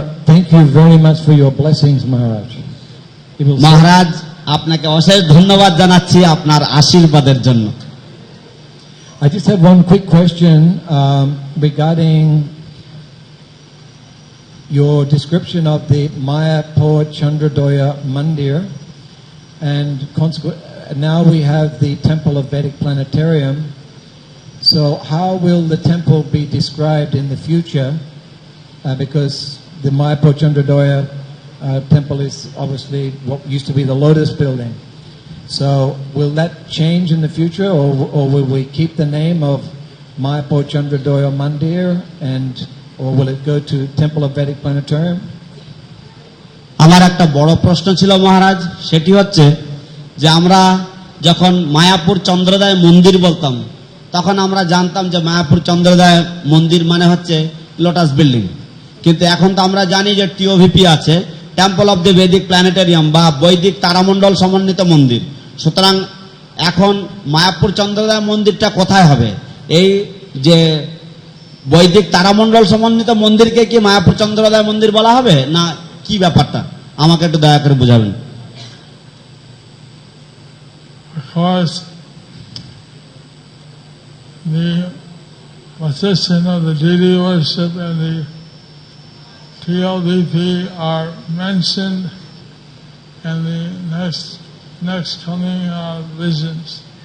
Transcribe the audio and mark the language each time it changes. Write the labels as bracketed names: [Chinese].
[English] Thank you very much for your blessings, Maharaj. [Bangla] মহারাজ, আপনাকে অশেষ ধন্যবাদ জানাচ্ছি আপনার আশীর্বাদের জন্য। [English] I just have one quick question regarding your description of the Mayapur Chandradoya Mandir, and now we have the Temple of Vedic Planetarium. So how will the temple be described in the future? Because the Mayapur Chandradoya temple is obviously what used to be the Lotus building. So will that change in the future, or will we keep the name of Mayapur Chandradoya Mandir, or will it go to Temple of Vedic Planetarium? [Bangla] আমার একটা বড় প্রশ্ন ছিল মহারাজ, সেটি হচ্ছে যে আমরা যখন মায়াপুর চন্দ্রোদয় মন্দির বলতাম তখন আমরা জানতাম যে মায়াপুর চন্দ্রোদয় মন্দির মানে হচ্ছে লোটাস বিল্ডিং, কিন্তু এখন তো আমরা জানি যে টিওভিপি আছে, টেম্পল অফ দ্য বেদিক প্ল্যানেটেরিয়াম বা বৈদিক তারামণ্ডল সমন্বিত মন্দির। সুতরাং এখন মায়াপুর চন্দ্রোদয় মন্দিরটা কোথায় হবে? এই যে বৈদিক তারামণ্ডল সমন্বিত মন্দিরকে কি মায়াপুর চন্দ্রোদয় মন্দির বলা হবে, না কি ব্যাপারটা আমাকে একটু দয়া করে বোঝাবেন। [English] Of course, the position of the deity worship and the TLDP are mentioned in the next coming visions.